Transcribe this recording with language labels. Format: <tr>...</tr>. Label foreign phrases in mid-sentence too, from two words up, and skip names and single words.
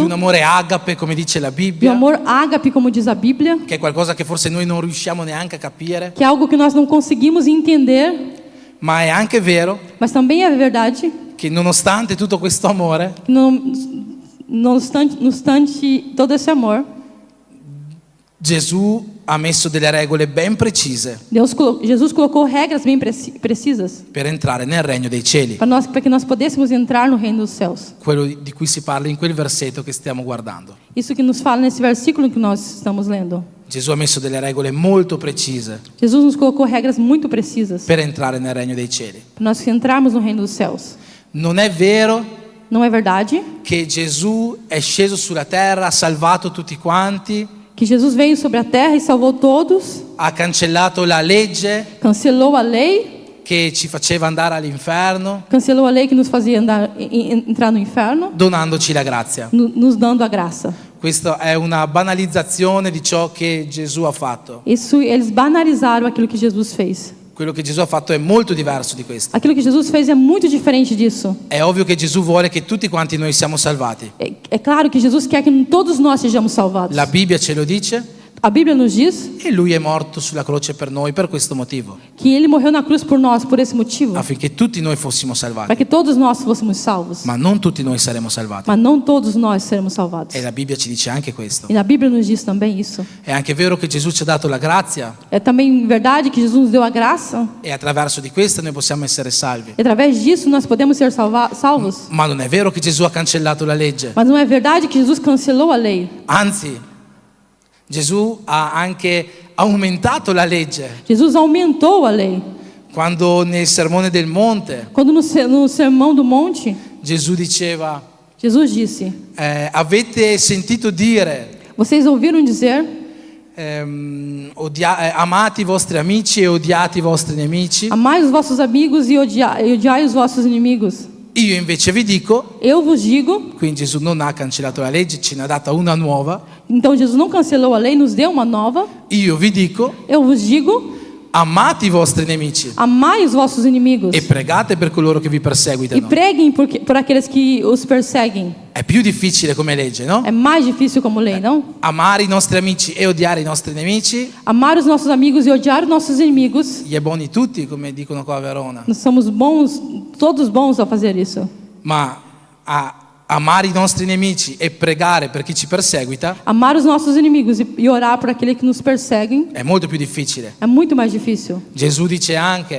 <it>di un amore agape, come dice la</it> <pt>de um</pt> <it>Bibbia,</it> <pt>amor ágape, como diz a Bíblia,</pt> <it>che è qualcosa che forse noi non riusciamo neanche a capire,</it> <pt>que é algo que nós não conseguimos entender,</pt> <it>ma è anche vero</it> <pt>mas também é verdade</pt> <it>che nonostante tutto questo amore,</it> <pt>que no obstante todo esse amor,</pt> <it>Gesù ha messo delle regole ben precise</it> <pt>Jesus colocou regras bem precisas</pt> <it>per entrare nel regno dei cieli,</it> <pt>para que nós pudéssemos entrar no reino dos céus.</pt> <it>quello di cui si parla in quel versetto che stiamo guardando.</it> <pt>Isso que nos fala nesse versículo que nós estamos lendo.</pt> <it>Gesù ha messo delle regole molto precise</it> <pt>Jesus nos colocou regras muito precisas</pt> <it>per entrare nel regno dei cieli.</it> <pt>para nós entrarmos no reino dos céus.</pt> <it>Non è vero</it> <pt>Não é verdade</pt> <it>che Gesù è sceso sulla terra, ha salvato tutti quanti,</it> <pt>que Jesus veio sobre a terra e salvou todos,</pt> <it>ha cancellato la legge</it> <pt>cancelou a lei,</pt> <it>che ci faceva andare all'inferno,</it> <pt>cancelou a lei que nos fazia entrar no inferno,</pt> <it>donandoci la grazia.</it> <pt>nos dando a graça.</pt> <it>Questa è una banalizzazione di ciò che Gesù ha fatto.</it> <pt>Isso, eles banalizaram aquilo que Jesus fez.</pt> <it>Quello che Gesù ha fatto è molto diverso di questo.</it> <pt>Aquilo que Jesus fez é muito diferente disso.</pt> <it>È ovvio che Gesù vuole che tutti quanti noi siamo salvati.</it> <pt>É claro que Jesus quer que todos nós sejamos salvados.</pt> <it>La Bibbia ce lo dice</it> <pt>A Bíblia nos diz</pt> <it>e Lui è morto sulla croce per noi per questo motivo,</it> <pt>que Ele morreu na cruz por nós, por esse motivo,</pt> <it>affinché tutti noi fossimo</it> <pt>para</pt> <it>salvati.</it> <pt>que todos nós fôssemos salvos.</pt> <it>Ma non tutti noi saremo salvati.</it> <pt>Mas não todos nós seremos salvados.</pt> <it>E la Bibbia ci dice anche questo.</it> <pt>E na Bíblia nos diz também isso.</pt> <it>È anche vero che Gesù ci ha dato la grazia</it> <pt>É também verdade que Jesus nos deu a graça.</pt> <it>e attraverso di questa noi possiamo essere salvi.</it> <pt>E através disso nós podemos ser salvos.</pt> <it>Ma non è vero che Gesù ha cancellato la legge.</it> <pt>Mas não é verdade que Jesus cancelou a lei.</pt> <it>Anzi, Gesù ha anche aumentato la legge.</it> <pt>Jesus aumentou a lei.</pt> <it>Quando nel Sermone del Monte</it> <pt>Quando no Sermão do Monte,</pt> <it>Gesù diceva,</it> <pt>Jesus disse:</pt> <it>avete sentito dire,</it> <pt>Vocês ouviram dizer,</pt> <it>amate i vostri amici e odiate i vostri nemici.</it> <pt>amai os vossos amigos e odiai os vossos inimigos.</pt> <it>Io invece vi dico,</it> <pt>Eu vos digo.</pt> <it>quindi Gesù non ha cancellato la legge, ce n'ha data una nuova.</it> <pt>Então Jesus não cancelou a lei, nos deu uma nova.</pt> <it>Io vi dico,</it> <pt>Eu vos digo,</pt> <it>amate i vostri nemici</it> <pt>amai os vossos inimigos</pt> <it>e pregate per coloro che vi</it> <pt>e</pt> <it>perseguitano.</it> <pt>preguem por aqueles que os perseguem.</pt> <it>È più difficile come legge, no?</it> <pt>É mais difícil como lei, não?</pt> <it>Amare i nostri amici e odiare i nostri nemici,</it> <pt>Amar os nossos amigos e odiar os nossos inimigos.</pt> <it>gli è buoni tutti, come dicono qua a Verona.</it> <pt>Nós somos bons, todos bons a fazer isso.</pt> <it>Ma amare i nostri nemici e pregare per chi ci perseguita</it> <pt>Amar os nossos inimigos e orar por aquele que nos perseguem</pt> <it>è molto più difficile.</it> <pt>é muito mais difícil.</pt> <it>Gesù dice anche,</it>